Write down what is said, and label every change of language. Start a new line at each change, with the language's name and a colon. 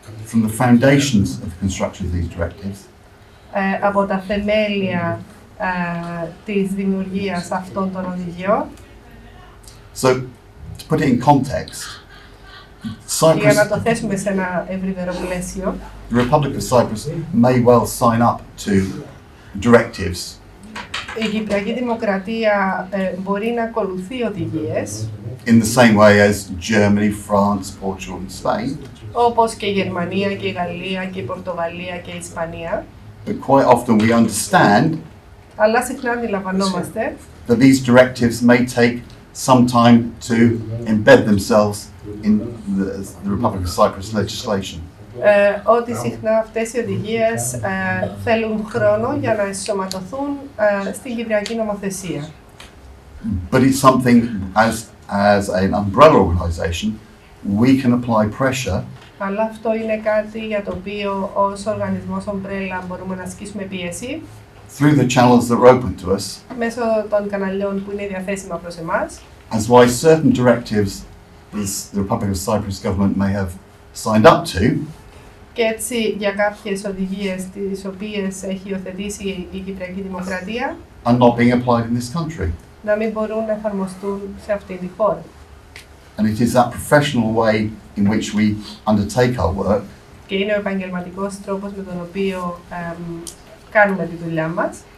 English: From the foundations of the construction of these directives,
Greek: από τα θεμέλια της δημιουργίας αυτών των οδηγιών.
English: So, to put it in context,
Greek: Για να
English: Cyprus,
Greek: το θέσουμε σε ένα ευρύτερο πλαίσιο,
English: the Republic of Cyprus may well sign up to directives
Greek: η Κυπριακή Δημοκρατία μπορεί να ακολουθεί οδηγίες,
English: in the same way as Germany, France, Portugal and Spain,
Greek: όπως και η Γερμανία και η Γαλλία και η Πορτογαλία και η Ισπανία,
English: but quite often we understand
Greek: αλλά συχνά αντιλαμβανόμαστε
English: that these directives may take some time to embed themselves in the Republic of Cyprus legislation.
Greek: ότι συχνά αυτές οι οδηγίες θέλουν χρόνο για να ενσωματωθούν στην Κυπριακή νομοθεσία.
English: But it's something, as an umbrella organisation, we can apply pressure
Greek: Αλλά αυτό είναι κάτι για το οποίο ως οργανισμός ομπρέλα μπορούμε να ασκήσουμε πίεση
English: through the channels that are open to us,
Greek: μέσω των καναλιών που είναι διαθέσιμα προς εμάς,
English: as why certain directives the Republic of Cyprus government may have signed up to,
Greek: και έτσι για κάποιες οδηγίες τις οποίες έχει υιοθετήσει η Κυπριακή Δημοκρατία
English: are not being applied in this country.
Greek: να μην μπορούν να εφαρμοστούν σε αυτή τη χώρα.
English: And it is that professional way in which we undertake our work
Greek: Και είναι ο επαγγελματικός τρόπος με τον οποίο κάνουμε τη δουλειά μας